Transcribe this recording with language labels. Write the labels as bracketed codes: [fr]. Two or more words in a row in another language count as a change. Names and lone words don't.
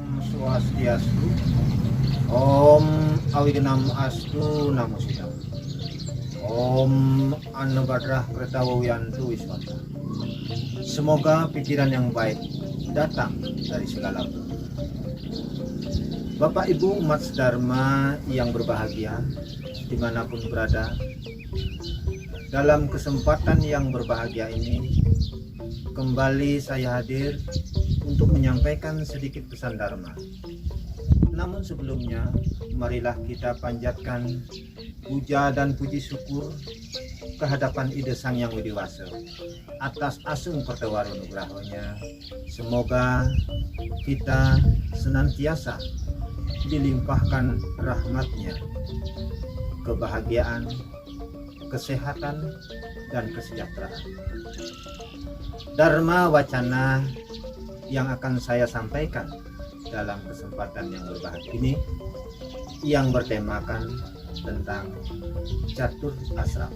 [sa] Swastiastu. Om Awignam Astu Namo Sidam. Om Annabadrah Kertawawiyantu Wiswata. [id] Semoga pikiran yang baik datang dari segala bentuk. Bapak Ibu umat Dharma yang berbahagia dimanapun berada, dalam kesempatan yang berbahagia ini kembali saya hadir untuk menyampaikan sedikit pesan Dharma. Namun sebelumnya, marilah kita panjatkan puja dan puji syukur kehadapan Ida Sang Yang Widiwasa atas asung pertawar nugrahonya. Semoga kita senantiasa dilimpahkan rahmatnya, kebahagiaan, kesehatan, dan kesejahteraan. Dharma wacana yang akan saya sampaikan dalam kesempatan yang berbahagia ini yang bertemakan tentang catur asrama.